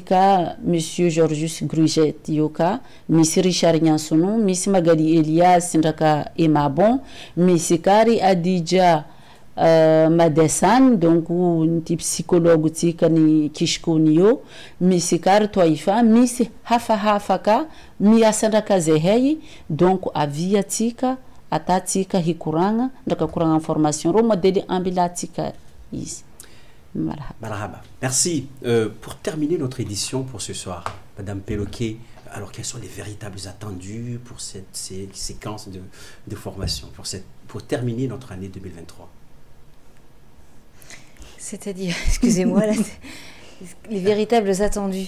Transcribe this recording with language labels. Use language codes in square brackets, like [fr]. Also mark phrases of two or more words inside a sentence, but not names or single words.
[buc] ka monsieur Georges Gruget io ka misy Richard Nyansono misy Magali Elias ndraka Emma Bon misy kary Adija Madesan donc ny psychologue tsika ny kishkoni io misy kary Toifa misy hafahafa ka miasa ndraka zay hay donc avia tsika atatsika hikoragna ndraka koragna information ro modèle ambilatsika izy. [fr] Marhaba. Merci. Pour terminer notre édition pour ce soir, Madame Peloquet, alors quels sont les véritables attendus pour cette séquence de formation, pour terminer notre année 2023? C'est-à-dire, excusez-moi, les véritables attendus.